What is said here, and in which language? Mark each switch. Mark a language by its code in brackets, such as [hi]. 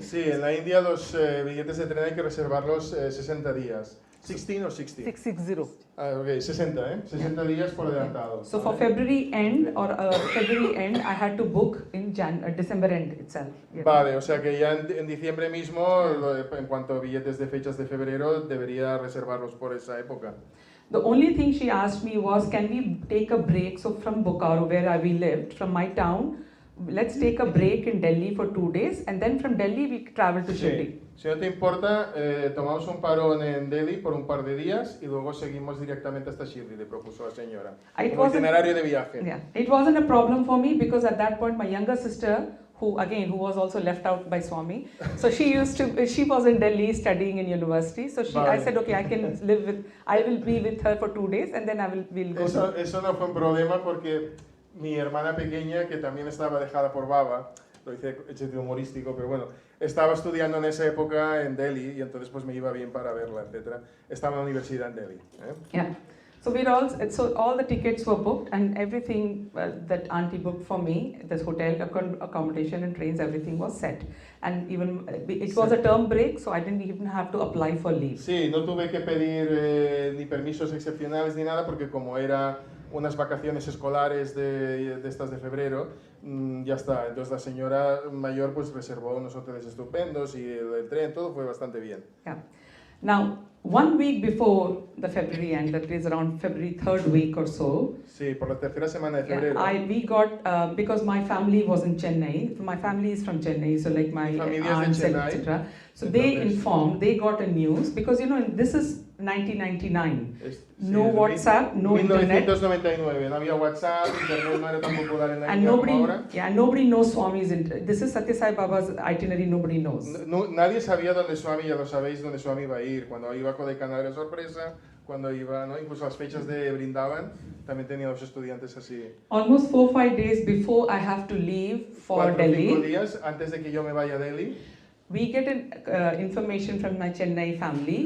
[es] Sí, en la India los billetes de tren hay que reservarlos 60 días. 16 o 60? 660. Ah, ok, 60, 60 días por adelantado. [en] So for February end I had to book in December end itself. Yeah. [es] Vale, o sea que ya en diciembre mismo, en cuanto a billetes de fechas de febrero, debería reservarlos por esa época. [en] The only thing she asked me was, can we take a break? So from Bokaro, where we lived, from my town, let's take a break in Delhi for 2 days, and then from Delhi we travel to Shirdi. [es] Si no te importa, tomamos un parón en Delhi por un par de días y luego seguimos directamente hasta Shirdi, le propuso la señora. Como itinerario de viaje. [en] Yeah, it wasn't a problem for me because at that point my younger sister, who was also left out by Swami, so she was in Delhi studying in university. So I said, okay, I will be with her for 2 days, and then we'll go. [es] Eso no fue un problema porque mi hermana pequeña, que también estaba dejada por Baba, lo hice humorístico, pero bueno, estaba estudiando en esa época en Delhi y entonces pues me iba bien para verla, etc. Estaba en la universidad en Delhi. [en] Yeah. So all the tickets were booked and everything that auntie booked for me, this hotel accommodation and trains, everything was set. And even it was a term break, so I didn't even have to apply for leave. [es] Sí, no tuve que pedir ni permisos excepcionales ni nada porque como era unas vacaciones escolares de estas de febrero, ya está. Entonces la señora mayor pues reservó unos hoteles estupendos y el tren, todo fue bastante bien. [en] Yeah. Now, 1 week before the February end, that is around February 3rd week or so. [es] Sí, por la tercera semana de febrero. [en] We got because my family was in Chennai. My family is from Chennai, so like my aunts, etc. So they got a news because this is 1999. No WhatsApp, no internet. [es] 1999, no había WhatsApp, internet no era tan popular en la India como ahora. [en] Yeah, nobody knows Swami's. This is Satya Sai Baba's itinerary. Nobody knows. [es] Nadie sabía dónde Swami, ya lo sabéis, dónde Swami iba a ir. Cuando iba a Kodaikanal era sorpresa. Cuando iba, ¿no? Incluso las fechas de Brindavan, también tenía los estudiantes así. [en] Almost 4 or 5 days before I have to leave for Delhi. [es] 4 o 5 días antes de que yo me vaya a Delhi. [en] We get information from my Chennai family